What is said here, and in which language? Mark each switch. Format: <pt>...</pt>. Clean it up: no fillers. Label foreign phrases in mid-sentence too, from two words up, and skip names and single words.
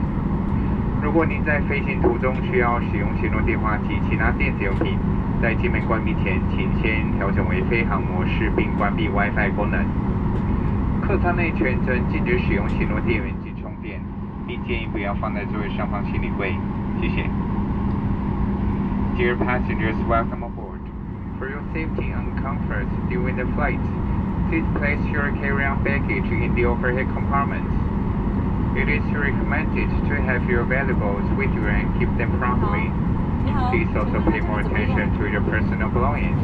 <zh>如果您在飛行途中需要使用行動電話及其他電子用品，在機門關閉前，請先調整為飛行模式並關閉 WiFi 功能。客艙內全程禁止使用行動電源及充電，並建議不要放在座位上方行李櫃。</zh> <en>謝謝。Dear passengers, welcome aboard. For your safety and comfort during the flight, please place your carry-on baggage in the overhead compartments. It is recommended to have your valuables with you and keep them promptly. Please also pay more attention to your personal belongings.</en>